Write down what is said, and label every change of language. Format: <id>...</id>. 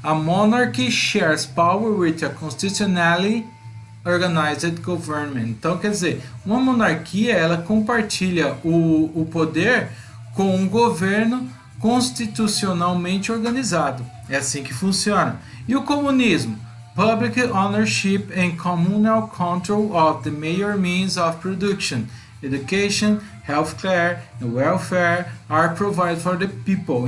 <en>A monarchy shares power with a constitutionally organized government.</en> <pt>Então, quer dizer, uma monarquia ela compartilha o poder com um governo constitucionalmente organizado. É assim que funciona. E o comunismo?</pt> <en>Public ownership and communal control of the major means of production. Education, healthcare and welfare are provided for the people.</en>